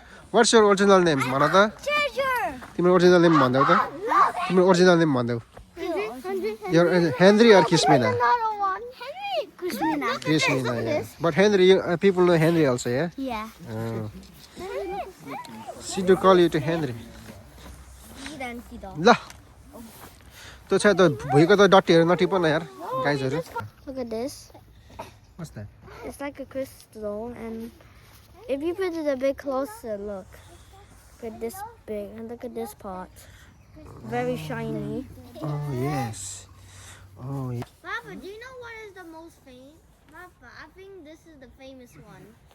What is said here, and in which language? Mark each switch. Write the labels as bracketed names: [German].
[English] What's your original name, Manata? Treasure. Your original name, Mandau. Your original name, Mandau. Henry. Your Henry or Kismina? Another one. Henry. Christina. Kismina, yeah. But Henry, people know Henry also, yeah? Yeah. Oh. Sido call you to Henry. [Nepali] ल त्यो छ त भुइँको त डट्टीहरू नटिप न यार गाइजहरू [English] Look at this. What's that? It's like a crystal, and if you put it a bit closer, look. Look at this big, and look at this part. Very shiny. Oh yes. Oh yeah. Papa, do you know what is the most famous? Papa, I think this is the famous one.